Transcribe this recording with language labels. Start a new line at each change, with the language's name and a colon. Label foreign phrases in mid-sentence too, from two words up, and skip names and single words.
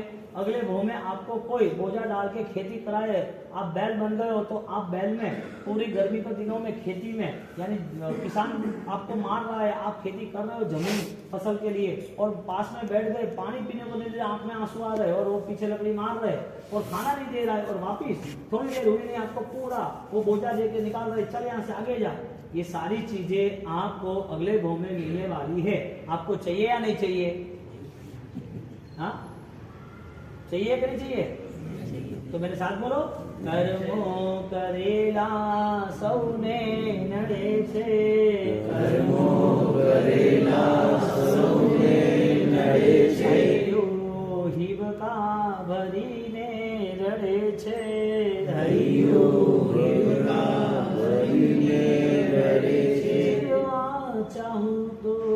Hindi: अगले भाव में आपको कोई बोझा डाल के खेती कराए, आप बैल बन गए हो, तो आप बैल में पूरी गर्मी के दिनों में खेती में, यानी किसान आपको मार रहा है, आप खेती कर रहे हो जमीन फसल के लिए, और पास में बैठ गए, पानी पीने को नहीं दे, आंख में आंसू आ रहे और वो पीछे लकड़ी मार रहे और खाना नहीं दे रहा है, और वापिस थोड़ी देर हुई नहीं आपको पूरा वो बोझा दे के निकाल रहे, चल यहाँ से आगे जा। ये सारी चीजें आपको अगले भाव में मिलने वाली है। आपको चाहिए या नहीं चाहिए? हाँ, चाहिए कि नहीं चाहिए? तो मेरे साथ बोलो,
Gujarati: કર્મો કરેલા સૌને નડે છે, કર્મો કરેલા સૌને નડે છે, હિબ કા ભરીને રડે છે, હરિયો હિબ કા ભરીને રડે છે, જીવા ચાહું તો